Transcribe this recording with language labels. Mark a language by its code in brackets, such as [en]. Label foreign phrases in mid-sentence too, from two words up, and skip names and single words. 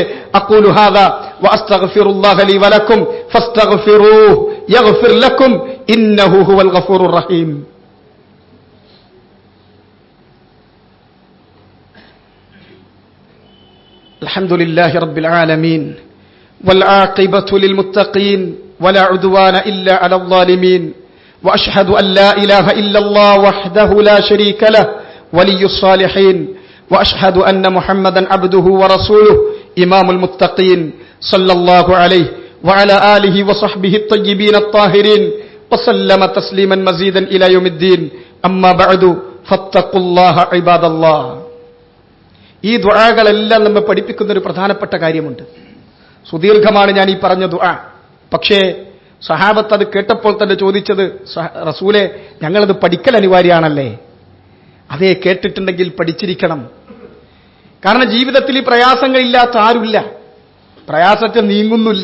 [ar] أقول هذا وأستغفر الله لي ولكم فاستغفروه يغفر لكم إنه هو الغفور الرحيم. الحمد لله رب العالمين والعاقبة للمتقين ولا عدوان إلا على الظالمين وأشهد أن لا إله إلا الله وحده لا شريك له ولي الصالحين وأشهد أن محمدا عبده ورسوله إمام المتقين صلى الله عليه وعلى آله وصحبه الطيبين الطاهرين وسلم تسليما مزيدا إلى يوم الدين أما بعد فاتقوا الله عباد الله. [ml] ഈ ദുആകളെല്ലാം നമ്മെ പഠിപ്പിക്കുന്ന ഒരു പ്രധാനപ്പെട്ട കാര്യമുണ്ട്. സുദീർഘമാണ് ഞാൻ ഈ പറഞ്ഞ ദുആ. പക്ഷേ സഹാബത്ത് അത് കേട്ടപ്പോൾ തന്നെ ചോദിച്ചത്, റസൂലെ, ഞങ്ങളത് പഠിക്കൽ അനിവാര്യമാണല്ലേ? അതേ, കേട്ടിട്ടുണ്ടെങ്കിൽ പഠിച്ചിരിക്കണം. കാരണം ജീവിതത്തിൽ ഈ പ്രയാസങ്ങളില്ലാത്ത ആരുമില്ല, പ്രയാസത്തെ നീങ്ങുന്നില്ല.